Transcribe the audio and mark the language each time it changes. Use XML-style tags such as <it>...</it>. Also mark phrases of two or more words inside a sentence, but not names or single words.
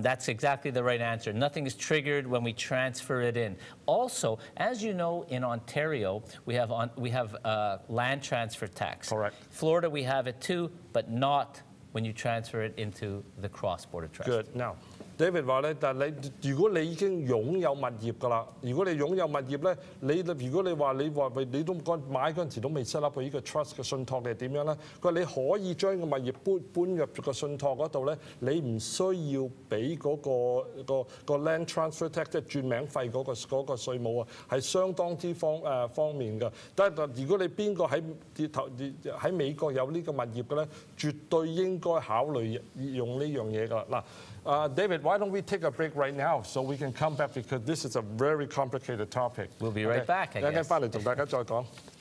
<en>That's exactly the right answer. Nothing is triggered when we transfer it in. Also, as you know, in Ontario, we have land transfer tax. Correct. Florida, we have it too, but not when you transfer it into the cross-border trust. Good. Now,</en> <yue>David 話咧，但係如果你已經擁有物業㗎啦，如果你擁有物業咧，如果你話你都買嗰陣時都未</yue> <en>set up</en> <yue>呢個 trust 嘅信託，你係點樣咧？佢話你可以將個物業搬入個信託嗰度咧，你唔需要俾嗰個</yue> <en>land transfer tax</en> <yue>即係轉名費嗰個稅務啊，係相當之方便㗎。但係如果你邊個喺美國有呢個物業嘅咧，絕對應該考慮用呢樣嘢㗎啦。</yue> <en>嗱 ，David, why don't we take a break right now so we can come back because this is a very complicated topic. We'll be right back, I guess.</en> <yue>一陣間翻嚟同大家再講。</yue>